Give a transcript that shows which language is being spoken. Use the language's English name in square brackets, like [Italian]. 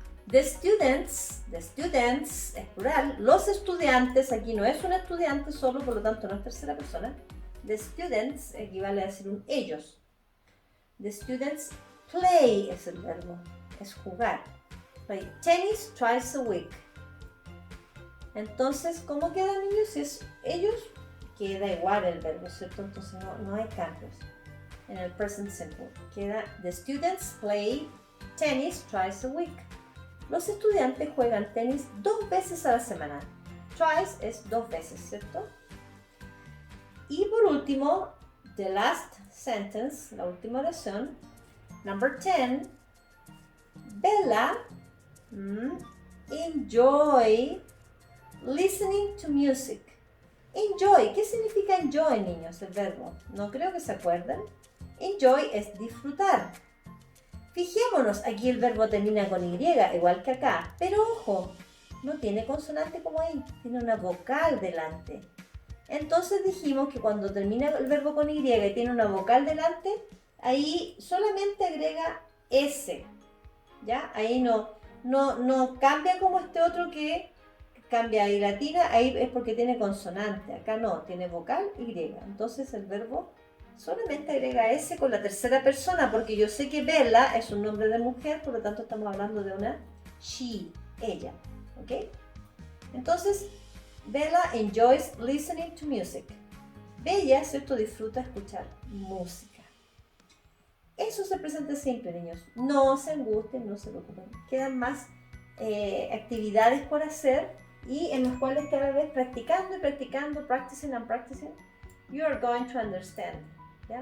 [English] The students [Spanish] es plural. Los estudiantes, aquí no es un estudiante solo, por lo tanto no es tercera persona. The students equivale a decir un ellos. [English] The students play [Spanish] es el verbo, es jugar. [English] Play tennis twice a week. [Spanish] Entonces, ¿cómo quedan niños? Si es ellos, queda igual el verbo, ¿cierto? Entonces no hay cambios. En el present simple queda [English] the students play tennis twice a week. [Spanish] Los estudiantes juegan tenis 2 veces a la semana. Twice es 2 veces, ¿cierto? Y por último, [English] the last sentence, [Spanish] la última oración, number 10. [English] Bella enjoy listening to music. [Spanish] Enjoy, ¿qué significa enjoy, niños? El verbo, no creo que se acuerden. Enjoy es disfrutar. Fijémonos, aquí el verbo termina con Y, igual que acá, pero ojo, no tiene consonante como ahí, tiene una vocal delante. Entonces dijimos que cuando termina el verbo con Y y tiene una vocal delante, ahí solamente agrega S, ¿ya? Ahí no cambia como este otro que cambia y latina, ahí es porque tiene consonante, acá no, tiene vocal Y. Entonces el verbo solamente agrega S con la tercera persona, porque yo sé que Bella es un nombre de mujer, por lo tanto estamos hablando de una she, ella, ¿ok? Entonces, [English] Bella enjoys listening to music. [Spanish] Bella, ¿cierto? Disfruta escuchar música. Eso es el presente simple, niños. No se angustien, no se preocupen. Quedan más actividades por hacer y en las cuales cada vez practicando y practicando, [English] practicing and practicing, you are going to understand. [Spanish] ¿Ya?